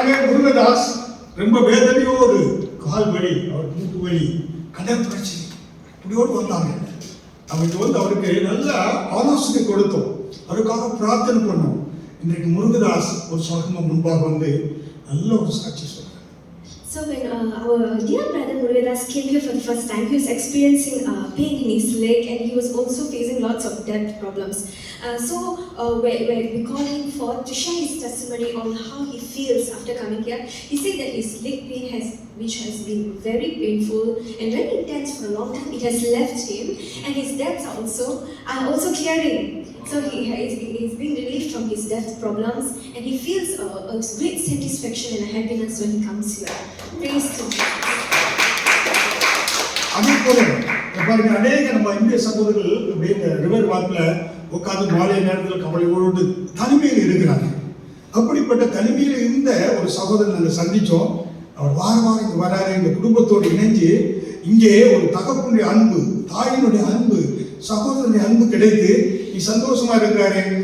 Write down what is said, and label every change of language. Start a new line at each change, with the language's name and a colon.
Tamil: முருகதாஸ் ரொம்ப வேதனையோடு கால் வலி, அவர் மூட்டு வலி, கடல் பிரச்சனை இப்படியோடு வந்தாங்க. அவங்க வந்து அவருக்கு நல்ல ஆலோசனை கொடுத்தோம், அவருக்காக பிரார்த்தனை பண்ணோம். இன்றைக்கு முருகதாஸ் ஒரு சகமா முன்பாக வந்து நல்ல ஒரு சாட்சி சொல்றாங்க.
English: So So when our dear brother Murugadas came here for the first time, he was experiencing pain in his leg and he was also facing lots of debt problems. When we called him forth to share his testimony on how he feels after coming here, he said that his leg pain which has been very painful and very intense for a long time, it has left him, and his debts are also clearing. So he's been relieved from his debt problems, and he feels a great satisfaction and a happiness when he comes here. Praise to Jesus.
Tamil: அதே போல பாருங்க, அநேக நம்ம இந்திய சகோதரர்கள் அப்படியே இந்த river வாக்கில் உட்காந்து மாலை நேரத்தில் கவலையோடு தனிமையில் இருக்கிறாங்க. அப்படிப்பட்ட தனிமையில் இருந்த ஒரு சகோதரன் நாங்கள் சந்தித்தோம். அவர் வாரம் இங்கே வராரு, இந்த குடும்பத்தோடு இணைஞ்சு இங்கே ஒரு தகப்பனுடைய அன்பு, தாயினுடைய அன்பு, சகோதரனுடைய அன்பு கிடைத்து நீ சந்தோஷமா இருக்கிறாரு.